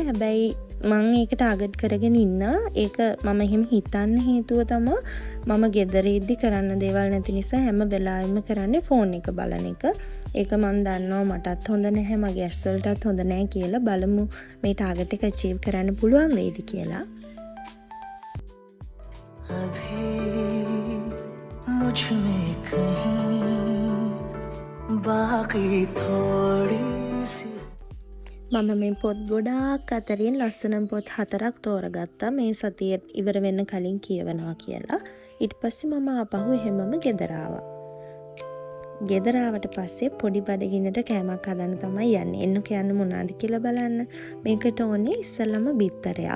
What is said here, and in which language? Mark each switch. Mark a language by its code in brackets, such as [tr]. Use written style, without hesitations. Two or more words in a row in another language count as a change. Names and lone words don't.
[si] හැබැයි මම ඒක ටාගට් කරගෙන ඉන්නා. ඒක මම එහෙම හිතන්න හේතුව තමයි මම ගෙදර ඉද්දි කරන්න දේවල් නැති නිසා හැම වෙලාවෙම කරන්නේ ෆෝන් එක බලන එක. ඒක මම දන්නවා මටත් හොඳ නැහැ, මගේ ඇස් වලටත් හොඳ නැහැ කියලා. බලමු මේ ටාගට් එක achieve කරන්න පුළුවන් වේද කියලා. [hi] मुझ में कहीं बाकी थोड़ी सी [si] මම මේ පොත් ගොඩාක් අතරින් ලස්සන පොත් 4ක් තෝරගත්තා මේ සතිය ඉවර වෙන්න කලින් කියවනවා කියලා. ඊට පස්සේ මම ආපහු එහෙමම ගෙදර ආවා. ගෙදර ආවට පස්සේ පොඩි බඩගින්නට කෑමක් හදන්න තමයි යන්නේ. එන්න කියන්න මොනවද කියලා බලන්න. මේකට ඕනේ ඉස්සෙල්ලම බිත්තරයක්.